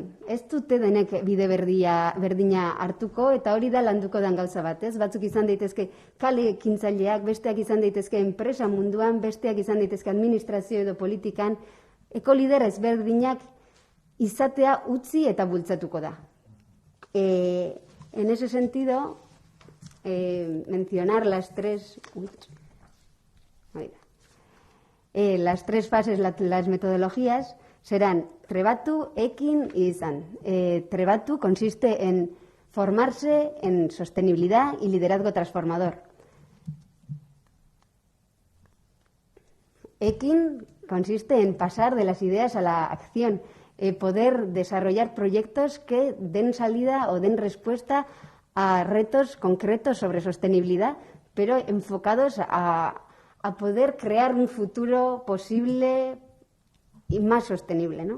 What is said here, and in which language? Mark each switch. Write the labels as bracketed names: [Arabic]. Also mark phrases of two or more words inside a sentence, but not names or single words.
[Basque] Ez dute denek bide berdina hartuko eta hori da landuko den gauza bat, ez? Batzuk izan daitezke kale ekintzaileak, besteak izan daitezke enpresa munduan, besteak izan daitezke administrazio edo politikan, ekolider ezberdinak izatea utzi eta bultzatuko da. [Spanish] En ese sentido, mencionar las tres fases, las metodologías, serán trebatu, ekin y izan. Trebatu consiste en formarse en sostenibilidad y liderazgo transformador. Ekin consiste en pasar de las ideas a la acción, poder desarrollar proyectos que den salida o den respuesta a retos concretos sobre sostenibilidad, pero enfocados a poder crear un futuro posible y más sostenible, ¿no?